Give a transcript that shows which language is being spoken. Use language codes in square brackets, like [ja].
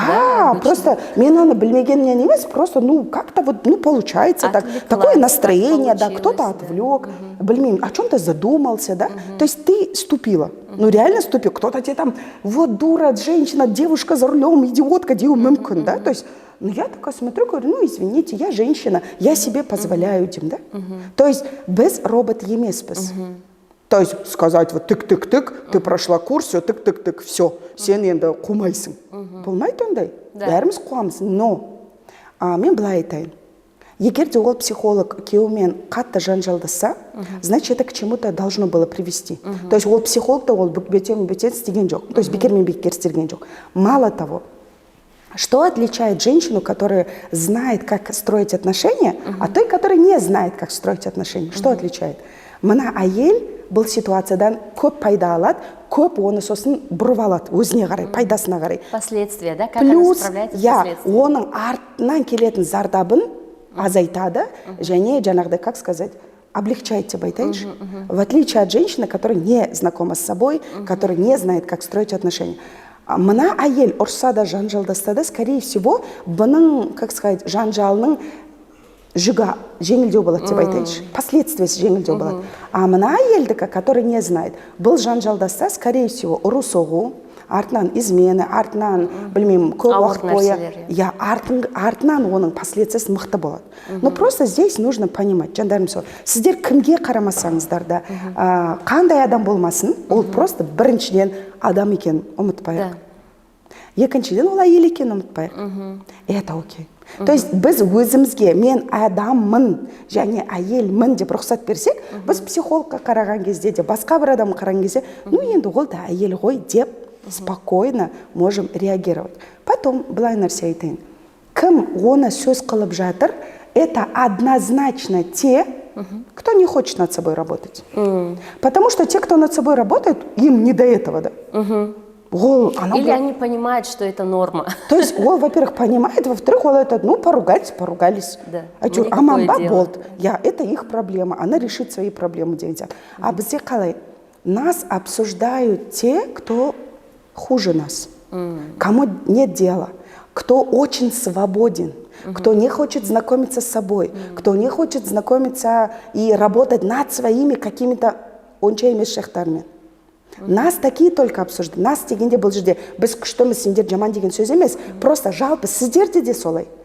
[ru] да? Да, [kk] просто мен оны білмегеннен емес, [ru] просто, ну, как-то вот, ну, получается так, такое настроение, да, кто-то отвлек, блин, о чем-то задумался, да, то есть ты ступила, ну, реально ступил, кто-то тебе там, вот дура, женщина, девушка за рулем, идиотка, [kk] деу мүмкін, [ru] да, то есть, ну, я такая смотрю, говорю, ну, извините, я женщина, я себе позволяю этим, да, то есть [kk] без робот емеспіз. [ru] То есть сказать, вот тык-тык-тык, ты прошла курс, все, тык-тык-тык, все, [kk] сен енді қумайсың. Болмайды ондай, бәріміз қуамыз. [ru] Но [kk] мен былай айтайын, егер де ол психолог күйеуімен қатты жанжалдаса, [ru] значит, это к чему-то должно было привести. То есть [kk] ол психолог-то ол бөтен істеген жоқ, то есть бекермен бекер істеген жоқ. [ru] Мало того, что отличает женщину, которая знает, как строить отношения, от той, которая не знает, как строить отношения? Что отличает? [kk] Мына әйел бұл ситуациядан көп пайда алады, көп оны сосын бұрып алады, өзіне қарай, пайдасына қарай. [ru] Последствия, да? Как она справляется с последствиями? Плюс, [kk] оның артынан келетін зардабын азайтады, және жаңағыдай, [ru] как сказать, облегчает [kk] деп айтайыншы. [ru] В отличие от женщины, которая не знакома с собой, которая не знает, как строить отношения. [kk] мына әйел ұрса да жанжалдаса да, [ru] скорее всего, [kk] бұның, [ru] как сказать, [kk] жанжалының жүгі жеңілдеу болады деп айтайыншы, последствиясы жеңілдеу болады. [ru] А [kk] мына әйелдікі, [ru] который не знает, [kk] бұл жанжалдаса, [ru] скорее всего, [kk] ұру соғу, артынан измена, артынан, білмеймін, көп уақыт бойы, артынан оның последствиясы мықты болады. [ru] Но просто здесь нужно понимать, [kk] жандарым сол, сіздер кімге қарамасаңыздар да, қандай адам болмасын, ол просто біріншіден адам екенін ұмытпайық. Екіншіден ол әйел екенін ұмытпайық. [ru] Это окей. То есть [kk] біз өзімізге мен адаммын және әйелмін деп рұқсат берсек, біз психологқа қараған кезде де, басқа бір адам қараған кезде, ну енді ол да әйел ғой деп [ru] спокойно можем реагировать. Потом [kk] былай нәрсе айтайын. Кім оны сөз қылып жатыр, [ru] это однозначно те, кто не хочет над собой работать. Потому что те, кто над собой работает, им не до этого, да. Или они понимают, что это норма. [kk] То есть ол, [ru] во-первых, понимает, во-вторых, [kk] ол [ru] это, ну, поругались. Да. [kk] Аманба болды. [ru] Это их проблема, она решит свои проблемы [kk] деген сияқты. А бізде қалай? [ru] Нас обсуждают те, кто хуже нас, кому нет дела, кто очень свободен, кто не хочет знакомиться с собой, кто не хочет знакомиться и работать над своими какими-то [kk] онша емес шақтарымен. [ru] Нас такие только обсуждают. [kk] Нас дегенде бұл жерде біз күштіміз, сендер жаман деген сөз емес, [ru] просто [kk] жалпы сіздерде де солай.